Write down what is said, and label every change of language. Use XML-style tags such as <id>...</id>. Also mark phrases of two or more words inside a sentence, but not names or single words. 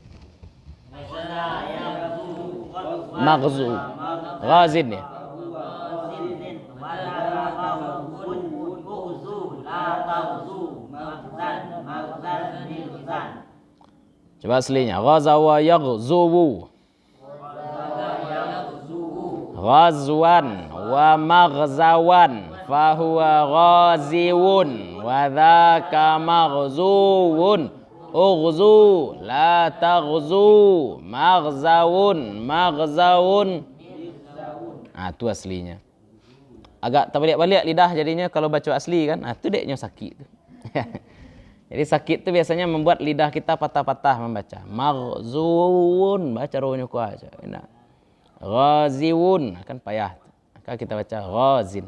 <id>Maghzu. Ghazin ya. Coba aslinya.</id> <ar>غزا ويغزو. غزوا ومغزى فهو غاز وذاك مغزو اغز لا تغز مغزى.</ar> <id>Itu aslinya. Agak terbalik-balik lidah jadinya kalau baca asli kan. Itu deknya sakit. Jadi sakit itu biasanya membuat lidah kita patah-patah membaca. Maghzuwun, baca rohnya ku aja. Enak. Ghaziwun akan payah. Maka kita baca ghazin.</id>